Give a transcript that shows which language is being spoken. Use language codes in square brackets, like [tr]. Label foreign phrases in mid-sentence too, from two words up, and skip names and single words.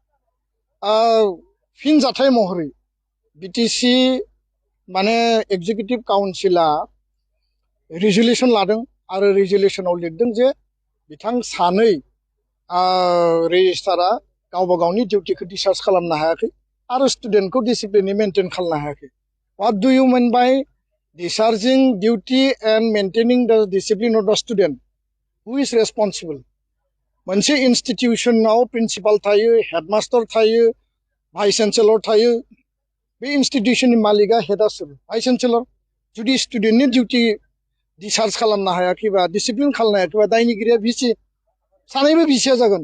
[brx] फिन जाथाय महरै BTC माने एग्जिकिउटिभ काउन्सिला रिजोल्यूशन लादों आरो रिजोल्यूशनाव लिरदों जे बिथां सानै रेजिस्ट्रारा गावबा गावनि डिउटिखौ डिस्चार्ज खालामनो हायाखै आरो स्टुडेन्टखौ डिसिप्लिनै मेनटेन खालामनो हायाखै। [en] What do you mean by discharging duty and maintaining the discipline of the student? Who is responsible? [brx] मोनसे इन्स्टिट्यूशनाव प्रिन्सिपाल थायो, हेडमास्टर थायो, [en] vice chancellor [brx] थायो। बे इन्स्टिट्यूशननि मालिका हेडआ सोर? [en] Vice chancellor. [brx] जुदि स्टुडेन्टनि [en] duty discharge [brx] खालामनो हायाखैबा डिसिप्लिन खालामनो हायाखैबा दायनिगिरिया भिसि सानैबो भिसिया जागोन।